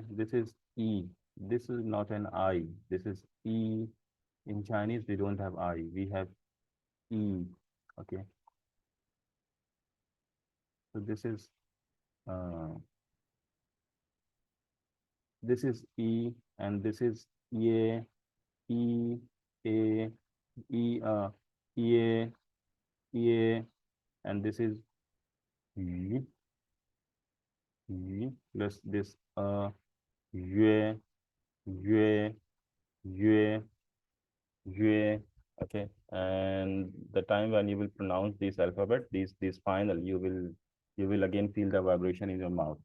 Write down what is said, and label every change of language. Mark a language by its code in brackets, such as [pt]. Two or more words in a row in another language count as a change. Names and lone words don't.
[en] This is e. This is not an I. This is e. In Chinese, we don't have I. We have e. Okay. So uh, this is e, and this is e, e, a, e, e, e, and this is e, e plus this yue, yue, yue, yue. Okay, and the time when you will pronounce this alphabet, these final, you will again feel the vibration in your mouth.